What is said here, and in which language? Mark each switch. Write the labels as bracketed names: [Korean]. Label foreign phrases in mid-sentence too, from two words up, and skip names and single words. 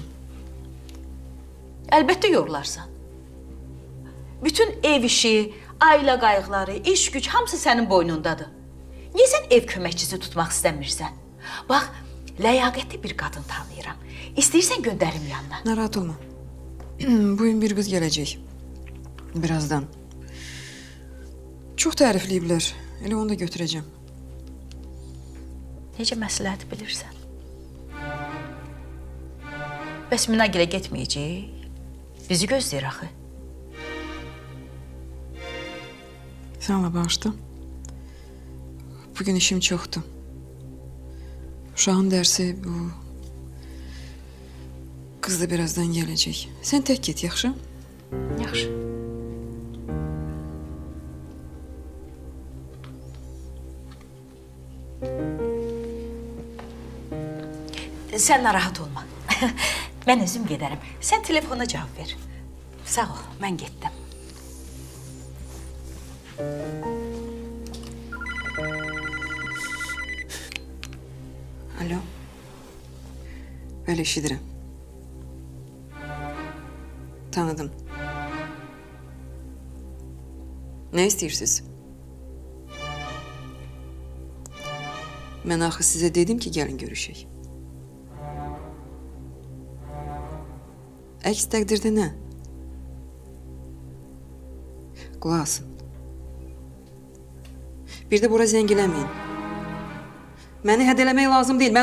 [Azerbaijani] Əlbəttə yorularsan. Bütün ev işi, ailə qayğıları, iş güc hamısı sənin boynundadır. Niyə sən ev köməkçisi tutmaq istəmirsən? Bax, ləyaqətli bir qadın tanıyıram. İstəyirsən göndərim yanına. Narahat olma. [Turkish] Bugün bir kız gelecek. Birazdan. [Azerbaijani] Çok tərifləyiblər. Elə onu da götürəcəm. Necə məsləhət bilirsən? Bəs Minagilə getməyəcək? Bizi gözləyir axı. Sən Allah bağışla. Bugün işim çoxdur. Uşağın dərsi bu... [Turkish] Kız da birazdan gelecek. Sen tek git, [Azerbaijani] yaxşı? Yaxşı. Sən narahat olma. Mən özüm gedərəm. Sən telefona cavab ver. Sağ ol, mən getdim. Alo. Böyle eşidirəm. Tanıdım. [Turkish] Ne istiyorsunuz? Ben axı size dedim ki gelin görüşək. [Azerbaijani] Əks təqdirdə nə? Qulaq asın. Bir də bura zəng eləməyin. Məni hədələmək lazım deyil.